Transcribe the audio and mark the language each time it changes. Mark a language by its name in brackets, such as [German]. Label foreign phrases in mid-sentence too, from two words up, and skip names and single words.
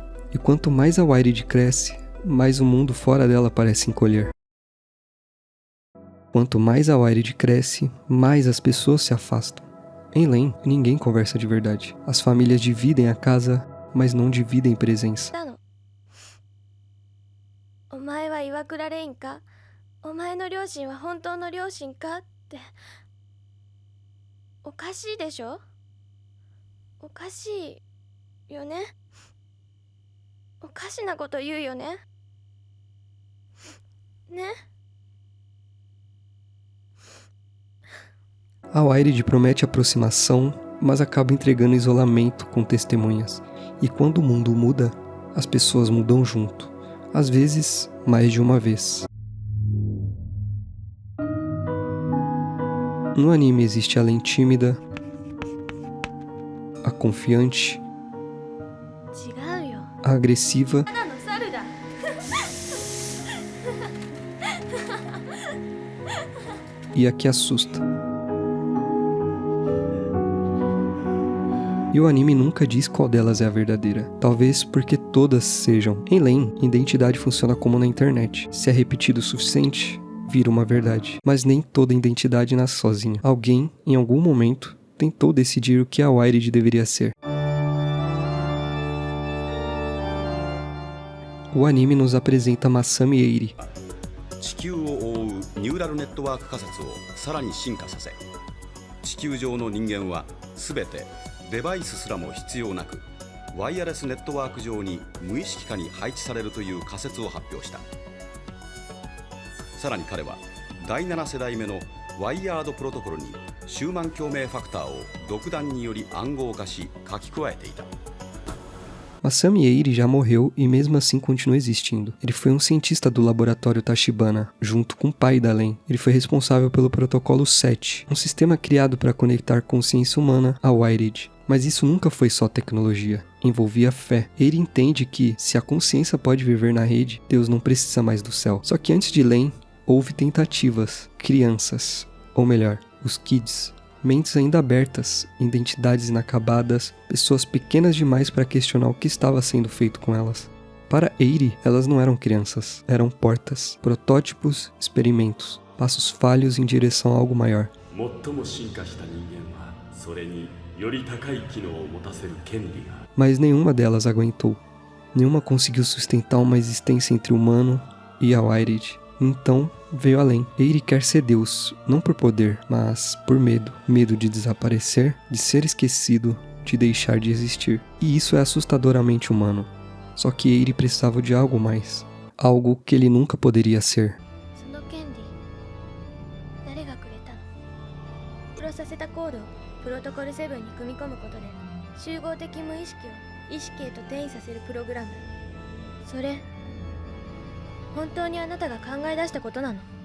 [Portuguese] E quanto mais a Wired cresce, mais o mundo fora dela parece encolher. Quanto mais a Wired cresce, mais as pessoas se afastam. Em Len, ninguém conversa de verdade. As famílias dividem a casa, mas não dividem presença. [Japanese] お前は岩倉レインか？お前の両親は本当の両親かって。おかしいでしょ？おかしいよね。おかしなこと言うよね。ね。 [Portuguese] A Wired promete aproximação, mas acaba entregando isolamento com testemunhas. E quando o mundo muda, as pessoas mudam junto. Às vezes, mais de uma vez. No anime existe a Len tímida, a confiante, [Japanese] 違うよ。 [Portuguese] a agressiva [Japanese] ただの猿だ。 [Portuguese] e a que assusta. E o anime nunca diz qual delas é a verdadeira. Talvez porque todas sejam. Em Len, identidade funciona como na internet. Se é repetido o suficiente, vira uma verdade. Mas nem toda identidade nasce sozinha. Alguém, em algum momento, tentou decidir o que a Wired deveria ser. O anime nos apresenta Masami Eiri, [Japanese] 地球を覆うニューラルネットワーク仮説をさらに進化させ、地球上の人間はすべてデバイスすらも必要なくワイヤレスネットワーク上に無意識下に配置されるという仮説を発表した。さらに彼は第7世代目のワイヤードプロトコルにシューマン共鳴ファクターを独断により暗号化し書き加えていた。 [Portuguese] Masami Eiri já morreu e mesmo assim continua existindo. Ele foi um cientista do laboratório Tachibana, junto com o pai da Len. Ele foi responsável pelo protocolo 7, um sistema criado para conectar consciência humana à Wired. Mas isso nunca foi só tecnologia, envolvia fé. Eiri entende que, se a consciência pode viver na rede, Deus não precisa mais do céu. Só que antes de Len, houve tentativas, crianças, ou melhor, os kids. Mentes ainda abertas, identidades inacabadas, pessoas pequenas demais para questionar o que estava sendo feito com elas. Para Eiri, elas não eram crianças, eram portas, protótipos, experimentos, passos falhos em direção a algo maior. [Japanese] 最も進化した人間はそれにより高い機能を持たせる権利がある。 [Portuguese] Mas nenhuma delas aguentou. Nenhuma conseguiu sustentar uma existência entre o humano e a Wired. Então, veio além. Eiri quer ser Deus, não por poder, mas por medo. Medo de desaparecer, de ser esquecido, de deixar de existir. E isso é assustadoramente humano. Só que Eiri precisava de algo mais. Algo que ele nunca poderia ser. [Japanese] その権利誰がくれたの？プロさせたコードをプロトコル7に組み込むことで集合的無意識を意識へと転移させるプログラム。それ本当にあなたが考え出したことなの？